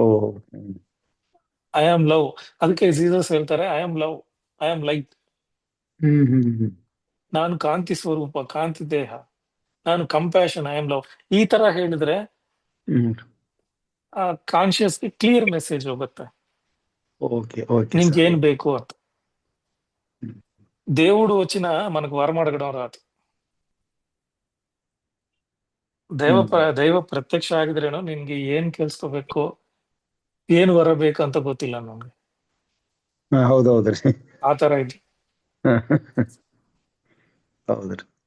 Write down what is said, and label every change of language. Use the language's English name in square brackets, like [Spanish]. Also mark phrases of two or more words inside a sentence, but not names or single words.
[English] I am love. [Kannada] ಅದಕ್ಕೆ ಜೀಸಸ್ ಹೇಳ್ತಾರೆ [English] I am love, I am light. [Kannada] ನಾನು ಕಾಂತಿ ಸ್ವರೂಪ, ಕಾಂತಿ ದೇಹ, ನಾನು ಕಂಪ್ಯಾಷನ್, [English] I am love. [Kannada] ಈ ತರ ಹೇಳಿದ್ರೆ ಹ್ಮ್ ಆ ಕಾನ್ಶಿಯಸ್ಗೆ [English] clear message [Kannada] ಹೋಗುತ್ತೆ [English] okay okay [Kannada] ನಿಮ್ಗೆ [Telugu] సార్ [Kannada] ఏం ಬೇಕು ಅಂತ. [Telugu] దేవుడు వచ్చిన మనకు వరం అడగడం రాదు. [Kannada] ದೈವ ಪ್ರತ್ಯಕ್ಷ ಆಗಿದ್ರೇನು ನಿನ್ಗೆ ಏನ್ ಕೇಳಿಸ್ಕೋಬೇಕು, ಏನ್ ವರ ಬೇಕು ಅಂತ ಗೊತ್ತಿಲ್ಲ ನಮ್ಗೆ. ಹೌದೌದ್ರಿ ಆ ತರ ಇದೆ. ಹೌದ್ರಿ.